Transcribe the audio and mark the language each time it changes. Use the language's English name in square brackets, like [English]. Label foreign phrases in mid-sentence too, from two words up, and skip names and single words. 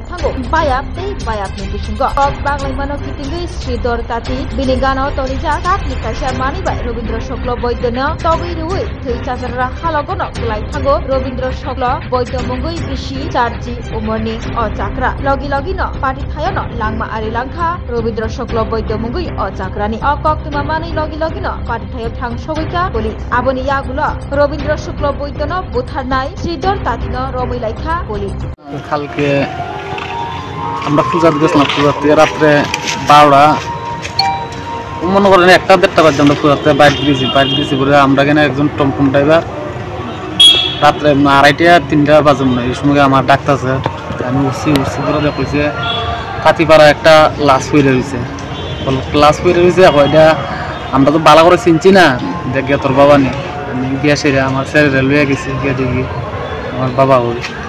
[Kok Borok] थांगो बायाब तै बायाबनि बिसिंग कक बागलायमानो कितिंगै श्रीधर ताति बिनि गानो तलिजा काटनि काइसा मानिबाय रवीन्द्र शुक्ल वैद्यनो तबै रुयै थै चाजाररा खालगन गलाय थांगो रवीन्द्र शुक्ल वैद्य मंगै बिसि चार्जी उमरनि अ चाक्रा लगी लगी न पार्टी थायो न लांगमा आरि लांखा रवीन्द्र शुक्ल वैद्य मंगै अ चाक्रानि अ कक्तमा मानै लगी लगी न पार्टी थायो थां सगैका पुलिस आबनि यागुल रवीन्द्र शुक्ल वैद्य न बुथारनाय श्रीधर तातिन रमै लाइखा पुलिस [Bangla] কালকে আমরা পূজা গেছিলাম পূজাতে রাত্রে 12টা মনে করেন 1-1:30 বাজে আমরা পূজাতে বাইক দিয়েছি বলে আমরা কেন একজন টমটম ড্রাইভার রাত্রে 2:30-3টা বাজে না এই সময় আমার ডাক্তার আছে আমি উঠছি করে কইছে কাতিপাড়া একটা লাশ পড়ে রয়েছে লাশ পড়ে রয়েছে এটা আমরা তো বালা করে চিনছি না দেখে তোর বাবা নেই আমি গিয়া সেরে আমার স্যারেরা লইয়া গেছি গিয়ে দেখি আমার বাবা ওই